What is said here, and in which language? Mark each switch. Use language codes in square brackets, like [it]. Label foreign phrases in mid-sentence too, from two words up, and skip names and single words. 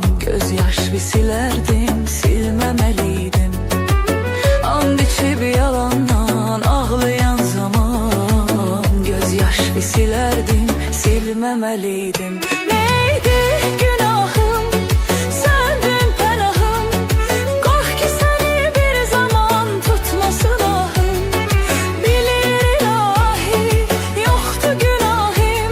[tr] Gözyaş bir silerdim, silmemeliydim. And içi bir yalandan ağlayan zaman. Gözyaş bir silerdim, silmemeliydim. Neydi günahım, sendin pənahım. [az] Qorx ki səni bir zaman tutmasın ahım. Bilir ilahi, yoxdu günahım.